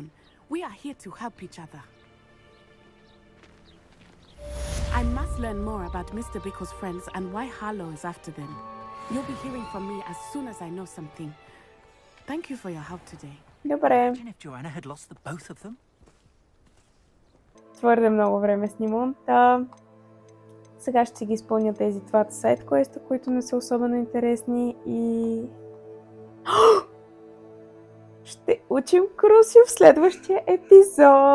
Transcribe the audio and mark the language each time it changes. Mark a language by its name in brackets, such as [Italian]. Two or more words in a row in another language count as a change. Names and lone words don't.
[English] We are here to help each other. I must learn more about Mr. Bickle's friends and why Harlow is after them. You'll be hearing from me as soon as I know something. Thank you for your help today. [Bulgarian] Добре. [English] Imagine if Joanna had lost the both of them. [Bulgarian] Твърде много време снимам. Сега ще ги изпълня тези двата сайт квеста, които не са особено интересни и... Ще учим Крусио в следващия епизод.